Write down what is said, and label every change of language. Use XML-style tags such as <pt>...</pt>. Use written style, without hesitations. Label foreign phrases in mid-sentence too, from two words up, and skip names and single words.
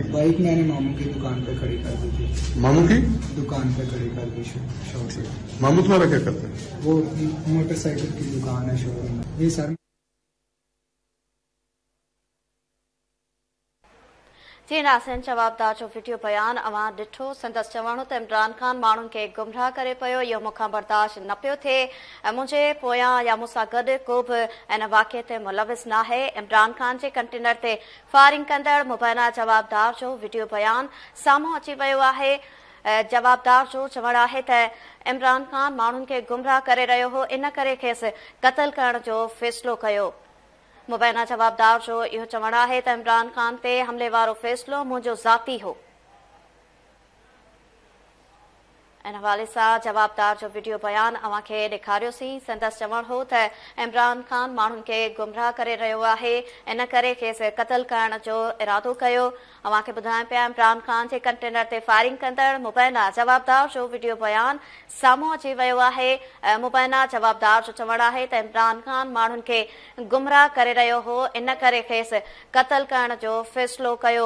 <ur>بائک میں نے ماموں کی دکان پہ کھڑی کر دی تھی. ماموں کی دکان پہ کھڑی کر دی شاپ سے. ماموں تمہارا کیا کرتا ہے؟ وہ موٹر سائیکل کی دکان ہے، شو روم. یہ سر</ur> <sd>جی ناظرین، جوابدار جو ویڈیو بیان اوان ڈٹھو. سندس چوڻ ته عمران خان ماण्हुनि کي گمراہ کرے پيو، اهو مونکان برداشت نه پيو ٿئي. منهنجي پويان يا مونسان گڏ کو به ان واقعي تي ملوث ناهي. عمران خان جي کنٽينر تي فائرنگ کندڙ مبينا جوابدار جو ويڊيو بیان سامهون اچي ويو آهي. جوابدار جو چوڻ آهي ته عمران خان ماण्हुनि کي گمراہ ڪري رهيو هو، ان ڪري کيس قتل ڪرڻ جو فيصلو ڪيو. مبينا جوابدار جو اهو چوڻ آهي ته عمران خان تي حملي وارو فيصلو منهنجو ذاتي هو. ان حوالے سان جوابدار جو ویڈیو بیان اوان کي ڏيکاريوسين. سندس چوڻ هو ته عمران خان ماण्हुनि کي گمراہ ڪري رهيو آهي، ان ڪري کيس قتل ڪرڻ جو ارادو ڪيو. اوان کي ٻڌايان پيا عمران خان جي کنٽينر تي فائرنگ کندڙ مبينا جوابدار جو ويڊيو بیان سامهون اچي ويو آهي. مبينا جوابدار جو چوڻ آهي ته عمران خان ماण्हुनि کي گمراہ ڪري رهيو هو، ان ڪري کيس قتل ڪرڻ جو فيصلو ڪيو.</sd>